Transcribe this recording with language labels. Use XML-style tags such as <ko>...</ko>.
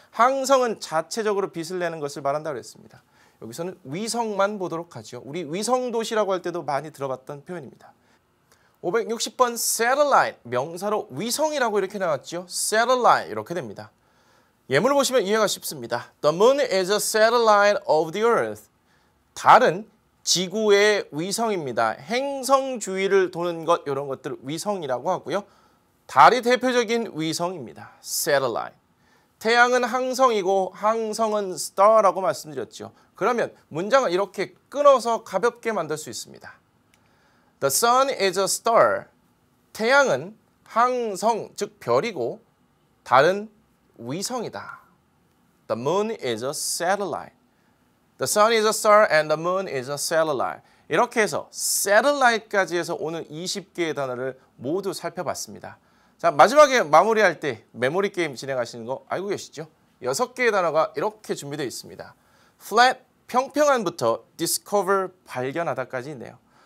<ko>항성은 자체적으로 빛을 내는 것을 말한다고 했습니다. 여기서는 위성만 보도록 하죠. 우리 위성도시라고 할 때도 많이 들어봤던 표현입니다. 560번 satellite 명사로 위성이라고 이렇게 나왔죠. satellite 이렇게 됩니다. 예문을 보시면 이해가 쉽습니다.</ko> <en>The moon is a satellite of the earth.</en> <ko>달은 지구의 위성입니다. 행성 주위를 도는 것 이런 것들을 위성이라고 하고요. 달이 대표적인 위성입니다.</ko> <en>satellite.</en> <ko>태양은 항성이고 항성은 star라고 말씀드렸죠. 그러면 문장을 이렇게 끊어서 가볍게 만들 수 있습니다.</ko> <en>The sun is a star.</en> <ko>태양은 항성, 즉 별이고 달은 위성이다.</ko> <en>The moon is a satellite. The sun is a star and the moon is a satellite.</en> <ko>이렇게 해서 satellite까지 해서 오늘 20개의 단어를 모두 살펴봤습니다. 자, 마지막에 마무리할 때 메모리 게임 진행하시는 거 알고 계시죠? 6개의 단어가 이렇게 준비되어 있습니다. flat, 평평한부터 discover, 발견하다까지 있네요.</ko>